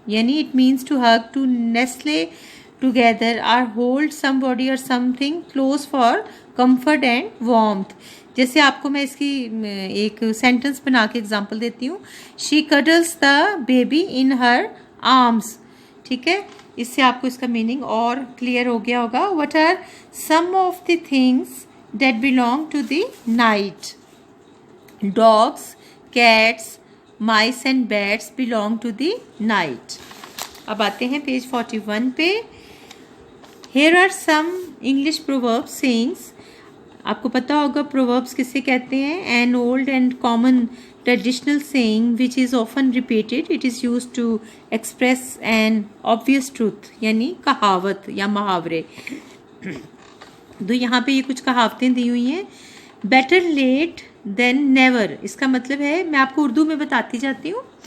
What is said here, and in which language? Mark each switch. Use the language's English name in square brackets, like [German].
[English] Yani it means to hug, to nestle together or hold somebody or something close for comfort and warmth. [Urdu] جیسے آپ کو میں اس کی ایک سینٹنس بنا کے اگزامپل دیتی ہوں. [English] She cuddles the baby in her arms. [Urdu] ٹھیک ہے، اس سے آپ کو اس کا میننگ اور کلیئر ہو گیا ہوگا. [English] What are some of the things that belong to the night? Dogs, cats, mice and bats belong to the night. [Urdu] اب آتے ہیں پیج 41 پہ. [English] Here are some English proverbs sayings. [Urdu] آپ کو پتہ ہوگا پرووربس کسے کہتے ہیں؟ [English] An old and common traditional saying which is often repeated. It is used to express an obvious truth، [Urdu] یعنی کہاوت یا محاورے. تو یہاں پہ یہ کچھ کہاوتیں دی ہوئی ہیں. [English] better late than never، [Urdu] اس کا مطلب ہے، میں آپ کو اردو میں بتاتی جاتی ہوں.